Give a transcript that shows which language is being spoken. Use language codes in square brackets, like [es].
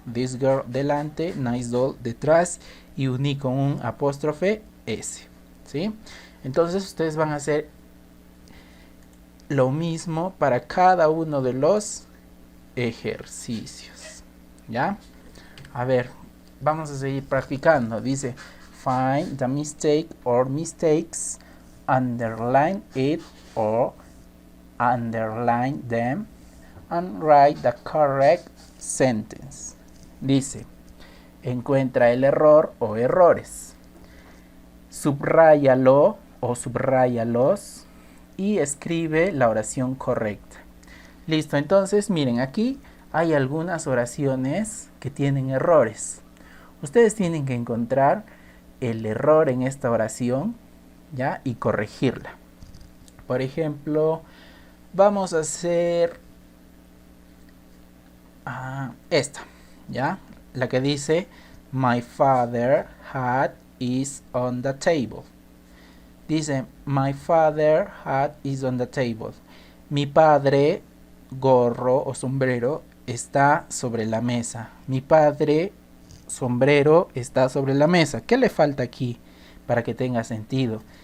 [en] This girl [es] delante, [en] nice doll [es] detrás y uní con un apóstrofe S. ¿Sí? Entonces ustedes van a hacer lo mismo para cada uno de los ejercicios. ¿Ya? A ver, vamos a seguir practicando. Dice, [en] find the mistake or mistakes, underline it or underline them, and write the correct sentence. [es] Dice, encuentra el error o errores. Subráyalo o subráyalos y escribe la oración correcta. Listo, entonces miren, aquí hay algunas oraciones que tienen errores. Ustedes tienen que encontrar el error en esta oración, ¿ya? Y corregirla. Por ejemplo, vamos a hacer esta, ¿ya? La que dice, [en] my father hat is on the table. [es] Dice, [en] my father hat is on the table. [es] Mi padre, gorro o sombrero, está sobre la mesa. Mi padre, sombrero, está sobre la mesa. ¿Qué le falta aquí para que tenga sentido?